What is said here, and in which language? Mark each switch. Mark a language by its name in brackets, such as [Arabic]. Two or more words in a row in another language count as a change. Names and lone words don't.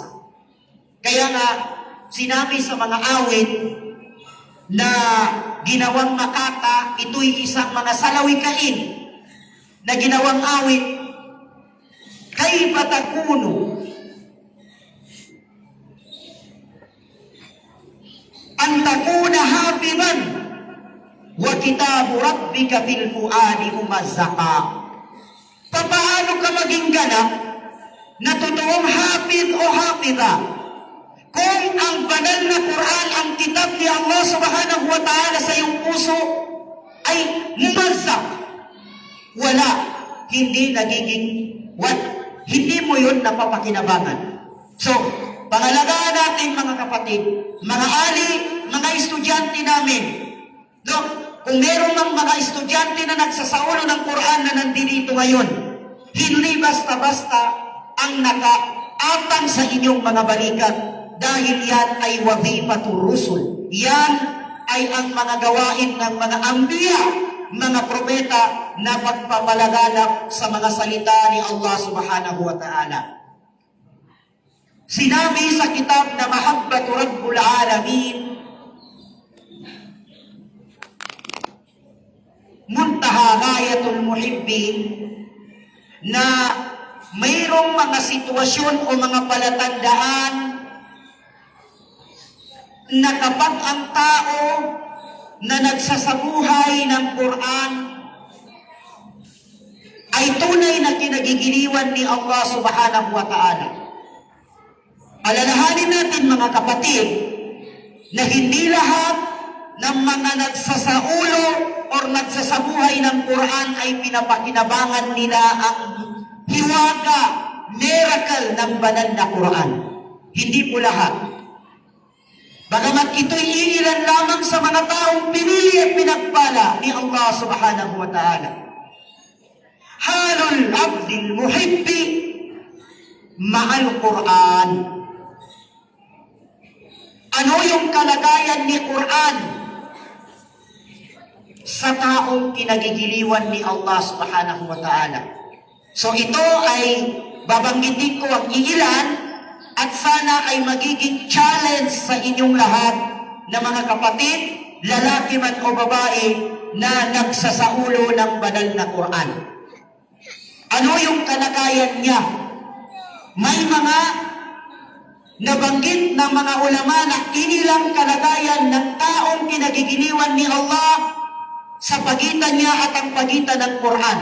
[Filipino] Kaya nga, sinabi sa mga awit na ginawang makata, ito'y isang mga salawikain na ginawang awit, [Arabic] كيف تكون أن تكون حافظا وكتاب ربك في الفؤاد ممزقا. [Filipino] Paano ka maging ganap na totoong hafid o hafida kung ang banal na Quran, ang kitab ni Allah [Arabic] سبحانه وتعالى [Filipino] sa iyong puso ay mumazzaq? Wala, hindi nagiging hindi mo yun napapakinabangan. So, pangalagaan natin mga kapatid, mga ali, mga estudyante namin. No? Kung meron ng mga estudyante na nagsasaulo ng Quran na nandito ngayon, hindi basta-basta ang nakaatang sa inyong mga balikat, dahil yan ay [Arabic] وظيفة الرسل. [Filipino] Yan ay ang mga gawain ng mga ambiya, mga propeta na pagpapalaganap sa mga salita ni Allah [Arabic] سبحانه وتعالى. [Filipino] Sinabi sa kitab na Mahabbatu Rabbul Alamin, Muntaha Ghayatul Muhibbin, na mayroong mga sitwasyon o mga palatandaan na kapag ang tao na nagsasabuhay ng Quran ay tunay na kinagigiliwan ni Allah [Arabic] سبحانه وتعالى. [Filipino] Alalahanin natin mga kapatid na hindi lahat ng mga nagsasaulo or nagsasabuhay ng Quran ay pinapakinabangan nila ang hiwaga, miracle ng banal na Quran. Hindi po lahat. Bagamat ito'y iilan lamang sa mga taong pinili at pinagpala ni Allah [Arabic] سبحانه وتعالى. حال العبد المحب مع القرآن. [Filipino] Ano yung kalagayan ni Quran sa taong kinagigiliwan ni Allah [Arabic] سبحانه وتعالى? [Filipino] So ito ay babanggitin ko ang iilan at sana ay magiging challenge sa inyong lahat na mga kapatid, lalaki man o babae na nagsasaulo ng banal na Quran. Ano yung kalagayan niya? May mga nabanggit ng mga ulama na inilang kalagayan ng taong kinagigiliwan ni Allah sa pagitan niya at ang pagitan ng Quran.